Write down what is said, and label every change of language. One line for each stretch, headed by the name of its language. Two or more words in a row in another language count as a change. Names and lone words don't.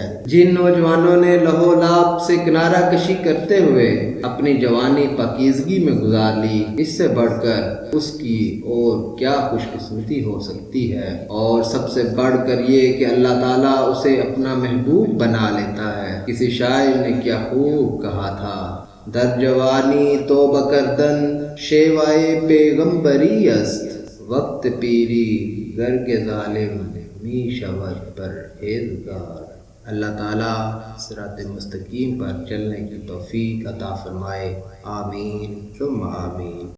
Urdu: جن نوجوانوں نے لہو لعب سے کنارہ کشی کرتے ہوئے اپنی جوانی پاکیزگی میں گزار لی، اس سے بڑھ کر اس کی اور کیا خوش قسمتی ہو سکتی ہے۔ اور سب سے بڑھ کر یہ کہ اللہ تعالیٰ اسے اپنا محبوب بنا لیتا ہے۔ کسی شاعر نے کیا خوب کہا تھا:
Persian: در جوانی توبہ کردن شیوائے پیغمبری است، وقت پیری گرگ ظالم می شود پرہیزگار۔
Urdu: اللہ تعالیٰ صراط مستقیم پر چلنے کی توفیق عطا فرمائے،
Arabic: آمین ثم آمین۔